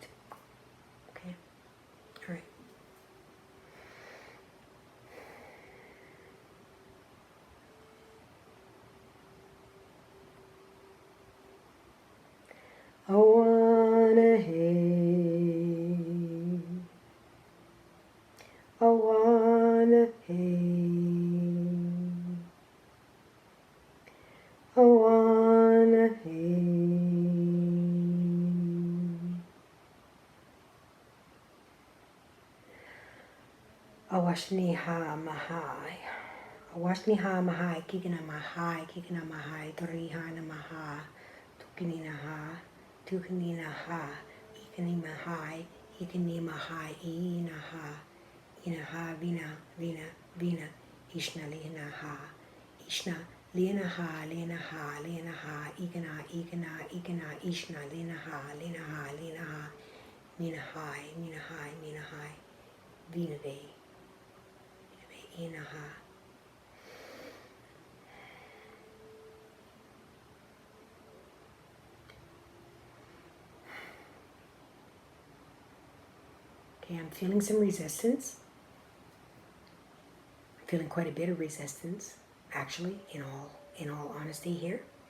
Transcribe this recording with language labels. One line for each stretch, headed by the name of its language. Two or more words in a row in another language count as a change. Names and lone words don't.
English: Okay? All right. I wanna hate. I wanna hate. I wanna hate. Awashniha mahai. Awashniha mahai. Kikina mahai. Torihana mahai. Tukininaha. Tukininaha. Ikani mahai. Ikani mahai. Inaha. Inaha vina. Ishna linaha. Ishna linaha. Ikana. Ishna linaha. Minahai. Vinave. Inaha. Okay, I'm feeling some resistance. I'm feeling quite a bit of resistance, actually, in all honesty here.